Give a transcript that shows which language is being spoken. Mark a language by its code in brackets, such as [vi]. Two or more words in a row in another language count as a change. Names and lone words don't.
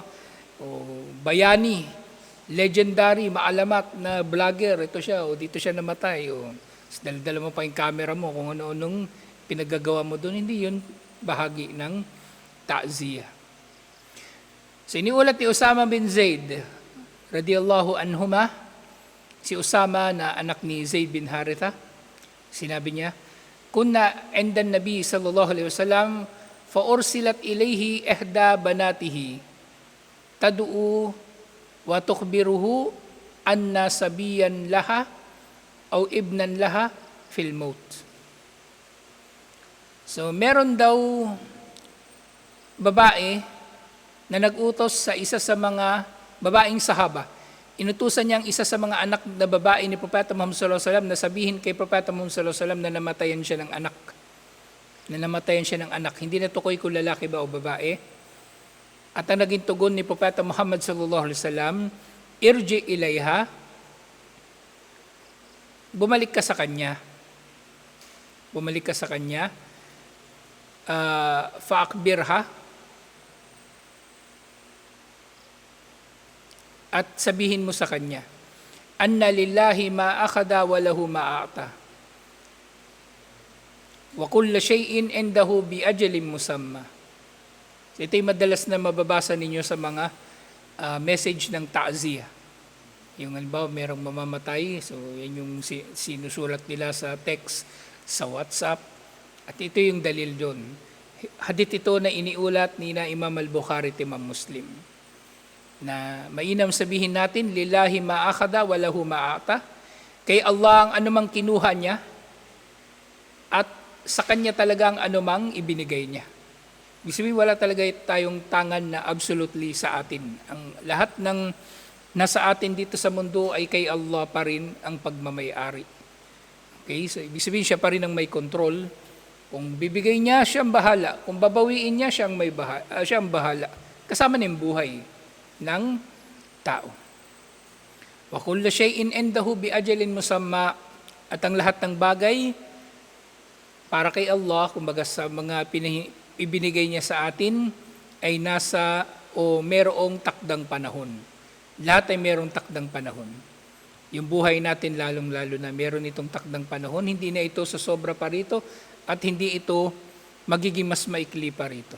[tl] O bayani, legendary, maalamat na vlogger, ito siya, o dito siya namatay. O daladala mo pa yung camera mo kung ano-anong pinagagawa mo doon. Hindi yun bahagi ng ta'ziya. So iniulat ni Usama bin Zaid [ar] رضي الله عنهما, [tl] si Usama na anak ni Zaid bin Haritha, sinabi niya, [ar] كنا عند النبي صلى الله عليه وسلم فأرسلت إليه إحدى بناته تدعو وتخبره أن صبيا لها أو ابنا لها في الموت. [tl] So, meron daw babae na nag-utos sa isa sa mga babaeng sahaba. Inutusan niya ang isa sa mga anak na babae ni Propeta Muhammad [ar] صلى الله عليه وسلم [tl] na sabihin kay Propeta Muhammad [ar] صلى الله عليه وسلم [tl] na namatayan siya ng anak. Na namatayan siya ng anak. Hindi natukoy kung lalaki ba o babae. At ang naging tugon ni Propeta Muhammad [ar] صلى الله عليه وسلم, ارجع إليها, [tl] bumalik ka sa kanya. Bumalik ka sa kanya. Faakbirha, at sabihin mo sa kanya, [ar] أن لله ما أخذ وله ما أعطى. وكل شيء عنده بأجل مسمى. [tl] So, ito'y madalas na mababasa ninyo sa mga message ng ta'ziyah. Yung halimbawa, merong mamamatay, so yan yung sinusulat nila sa text, sa WhatsApp, at ito yung dalil doon. Hadith ito na iniulat ni na Imam al-Bukhari at Imam Muslim. Na mainam sabihin natin, [ar] لله ما أخذ وله ما أعطى. [tl] Kay Allah ang anumang kinuha niya at sa kanya talaga ang anumang ibinigay niya. Ibig sabihin, wala talaga tayong tangan na absolutely sa atin. Ang lahat ng nasa atin dito sa mundo ay kay Allah pa rin ang pagmamayari. Okay? So, ibig sabihin, siya pa rin ang may control. Kung bibigay niya, siya ang bahala. Kung babawiin niya, siya ang bahala. Kasama na yung buhay ng tao. [ar] وكل شيء عنده بأجل مسمى, [tl] at ang lahat ng bagay para kay Allah, kumbaga sa mga ibinigay niya sa atin ay nasa o merong takdang panahon. Lahat ay merong takdang panahon. Yung buhay natin lalong-lalo na meron itong takdang panahon, hindi na ito sa sobra pa rito at hindi ito magiging mas maikli pa rito.